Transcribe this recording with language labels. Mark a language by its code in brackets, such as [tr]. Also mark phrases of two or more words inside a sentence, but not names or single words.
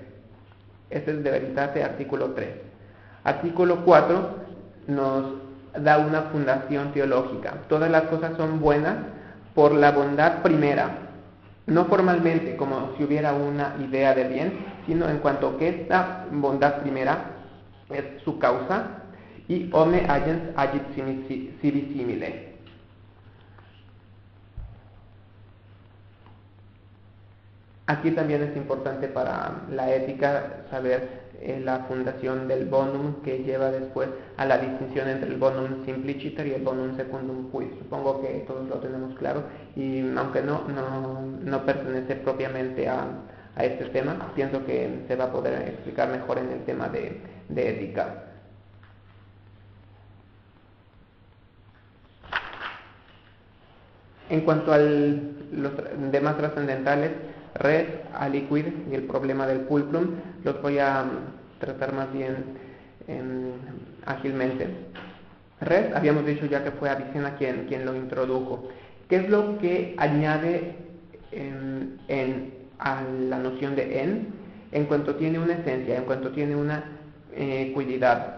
[es] Este es De Veritate, artículo 3. Artículo 4 nos da una fundación teológica. Todas las cosas son buenas por la bondad primera, no formalmente como si hubiera una idea de bien, sino en cuanto que esta bondad primera es su causa, y [la] omne agens agit sibi simile. [es] Aquí también es importante para la ética saber la fundación del bonum, que lleva después a la distinción entre el [la] bonum simpliciter [es] y el [la] bonum secundum quis. [es] Supongo que todos lo tenemos claro, y aunque no pertenece propiamente a este tema, pienso que se va a poder explicar mejor en el tema de ética. En cuanto a los demás trascendentales, res, aliquid y el problema del pulcrum, los voy a tratar más bien ágilmente. Res, habíamos dicho ya que fue Avicena quien lo introdujo. ¿Qué es lo que añade en a la noción de en cuanto tiene una esencia, en cuanto tiene una cuididad.